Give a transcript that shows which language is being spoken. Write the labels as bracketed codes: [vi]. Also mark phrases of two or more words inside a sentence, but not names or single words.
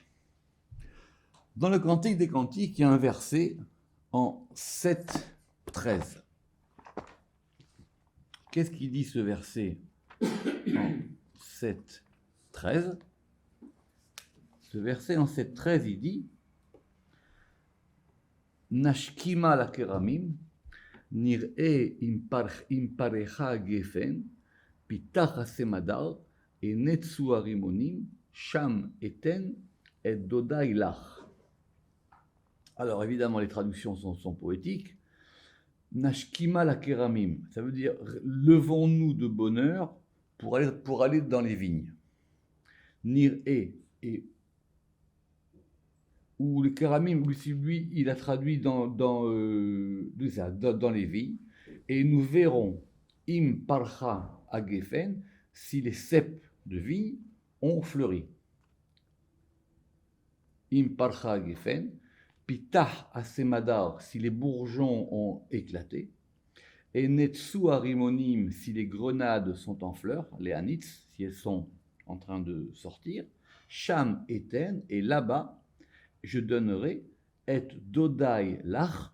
[fr] Dans le Cantique des Cantiques, il y a un verset en 7-13. Qu'est-ce qu'il dit ce verset en 7-13? Ce verset en 7-13, il dit [he] נשכימה לכרמים, נראה אם פרחה גפן, פתח הסמדר, הנצו הרימונים, שם אתן, את דודי לך. [fr] Alors évidemment, les traductions sont poétiques. [he] נשכימה לכרמים, [fr] ça veut dire levons-nous de bonheur pour aller dans les vignes. Nir'e, et où le keramim, lui, il a traduit dans les vignes, et nous verrons [he] אם פרחה הגפן, [fr] si les cèpes de vigne ont fleuri. [he] אם פרחה הגפן, פתח הסמדר, [fr] si les bourgeons ont éclaté, [he] הנצו הרימונים, [fr] si les grenades sont en fleurs, les anitz, si elles sont en train de sortir, [he] שם אתן, [fr] et là-bas, je donnerai [he] את דודי לך.